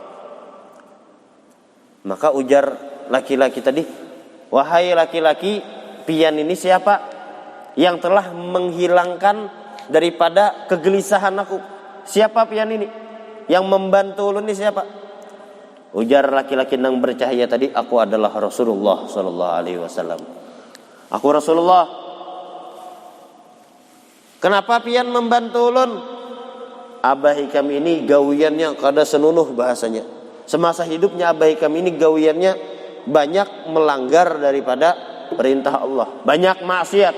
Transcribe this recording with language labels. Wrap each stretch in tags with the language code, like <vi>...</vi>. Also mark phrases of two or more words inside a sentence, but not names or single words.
<bjn>Maka ujar laki-laki tadi, wahai laki-laki, pian ini siapa yang telah menghilangkan daripada kegelisahan aku? Siapa pian ini? Yang membantu ulun ini siapa? Ujar laki-laki yang bercahaya tadi, aku adalah Rasulullah</bjn> <ar>sallallahu alaihi wasallam.</ar> <bjn>Aku Rasulullah. Kenapa pian membantu ulun? Abah Hikam ini gawiannya kada senunuh bahasanya. Semasa hidupnya Abah Hikam ini gawiannya banyak melanggar daripada perintah Allah, banyak maksiat.</bjn>